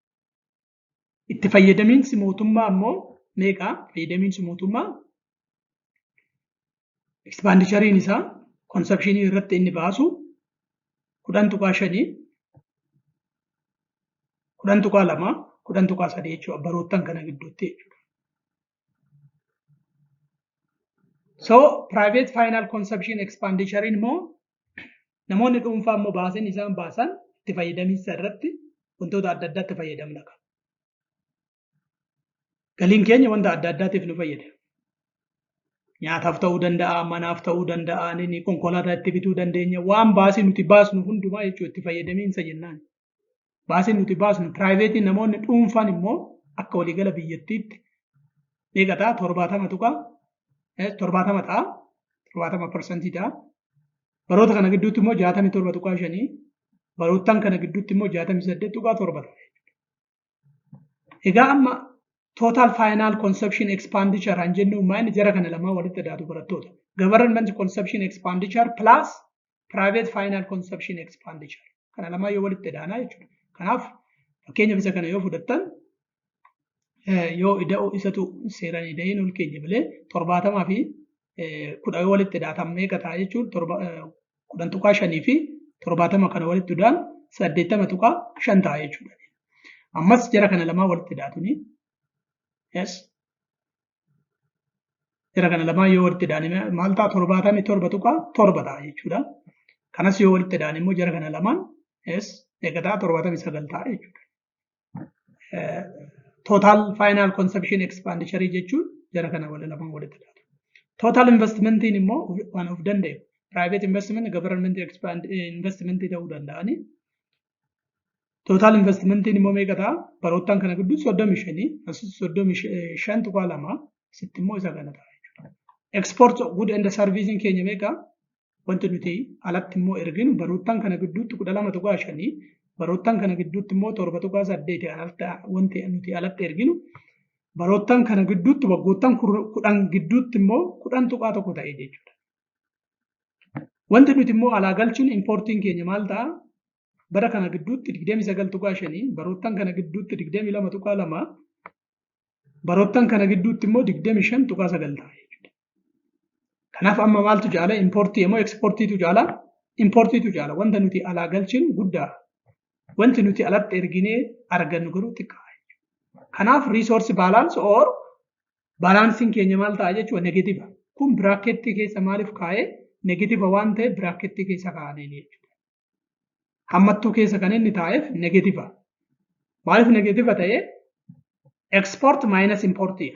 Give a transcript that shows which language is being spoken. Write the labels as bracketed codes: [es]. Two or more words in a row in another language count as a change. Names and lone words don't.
[om] itti fayyadaminsi mootummaa ammoo meeqa fayyadaminsi mootummaa Expenditure isaa consumption irratti inni baasu 10.5 10.2 10.3 jechuudha baroottan kana gidduutti jechuudha. [en] So private final consumption expenditure [om] immoo namoonni dhuunfaa immoo baasan isaan baasan itti fayyadamiinsa irratti wantoota adda addaatti fayyadamna qaba. Galiin keenya wanta adda addaatiif nu fayyada. Nyaataaf ta'uu danda'a, manaaf ta'uu danda'a, inni konkolaataa itti bituu dandeenya. Waan baasii nuti baasnu hundumaa jechuudha itti fayyadamiinsa jennaan. Baasii nuti baasnu piraayiveetiin namoonni dhuunfaan immoo akka waliigala biyyattiitti meeqa ta'a 70 tuqaa 70 ta'a 70% ta'a. Baroota kana gidduutti immoo 67.5 baroottan kana gidduutti immoo 68.7 ta'a. Egaa amma [en] total final consumption expenditure [om] an jennu maayini jara kana lamaa walitti daatu barattoota. [en] Government consumption expenditure plus private final consumption expenditure. [om] Kana lamaa yoo walitti daanaa jechuudha. Kanaaf fakkeenya bisa kana yoo fudhattan yoo ida'oo isatu seeraan ida'een ol keenya malee 70 fi 10 yoo walitti daatan meeqa ta'a jechuun 10.5 fi 70 kana walitti daan 80.5 ta'a jechuudha. Ammas jara kana lamaa walitti daatuni. Yes. Jara kana lamaa yoo walitti daanime maal ta'a 77.7 ta'a jechuudha. Kanas yoo walitti daan immoo jara kana lamaan yes meeqa ta'a 79 ta'a jechuudha. [en] Total final consumption expenditure [om] jechuun jara kana lamaan walitti daatu. [en] Total investment [om] immoo waan of danda'e. [en] Private investment, government investment ta'uu danda'ani. Total investment [om] immoo meeqa ta'a? Baroottan kana gidduu 35, asis 35.2 sitti immoo isa kana ta'a jechuudha. [en] Export good and servicing [om] keenya meeqa? Wanti nuti alatti immoo erginu baroottan kana gidduutti 12.5 baroottan kana gidduutti immoo 7.8 wanti nuti alatti erginu baroottan kana gidduutti waggoottan 10 gidduutti immoo 10.1 ta'e jechuudha. Wanti nuti immoo alaa galchuun importiin keenya maal ta'a? Bara kana gidduutti 29.5 baroottan kana gidduutti 22.2 baroottan kana gidduutti immoo 25.9 ta'a jechuudha. Kanaaf amma maaltu jaala importii immoo exportiitu jaala importiitu jaala wanta nuti alaa galchuun guddaa wanti nuti alatti erginee argannu garuu xiqqaa jechuudha. Kanaaf [en] resource balance [om] or balaansiin keenya maal ta'a jechuudha negatiiva. Kun biraaketii keessa maaliif kaa'ee negatiiva waan ta'e biraaketii keessa kaa'anii jechuudha. Hammattuu keessa kan inni taa'eef negatiiva. Maaliif negatiiva ta'ee [en] export minus [om] importii.